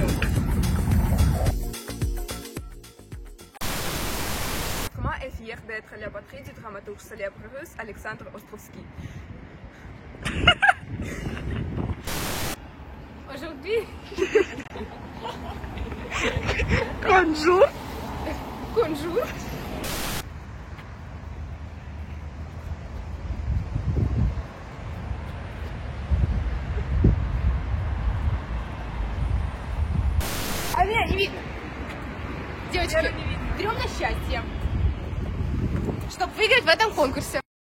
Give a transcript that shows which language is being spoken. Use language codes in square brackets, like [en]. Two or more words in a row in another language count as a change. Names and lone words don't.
[fr] Kostroma est fier d'être la patrie du dramaturge célèbre russe Alexandre Ostrovsky. Aujourd'hui, Bonjour. bonjour. [ru] Алина, не видно. Девочки, берем на счастье, чтобы выиграть в этом конкурсе.